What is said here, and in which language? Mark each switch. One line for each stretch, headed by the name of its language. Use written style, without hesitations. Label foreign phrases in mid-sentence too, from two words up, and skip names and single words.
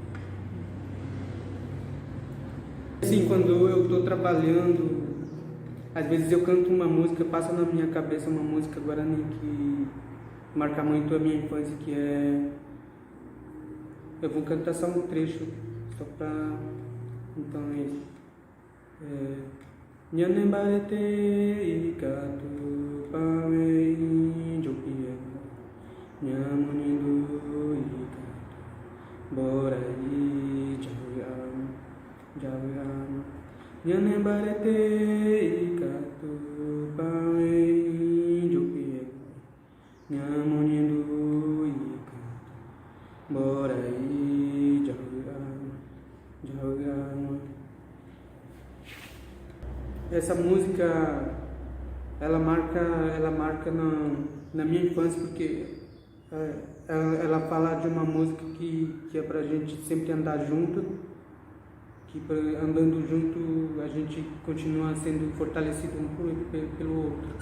Portuguese: Assim, quando eu estou trabalhando Às vezes eu canto uma música, passa na minha cabeça uma música guarani que marca muito a minha infância, que é... Eu vou cantar só um trecho, só pra... Então é isso.
Guarani: Nhanembarete ikatu pawe injopia Nhamunindo ikatu borai jawiam Nhanembarete ikatu pawe injopia Nhamunindo ikatu borai jawiam.
Portuguese: Essa música, ela marca na minha infância, porque ela fala de uma música que é pra gente sempre andar junto, que andando junto a gente continua sendo fortalecido um pelo outro.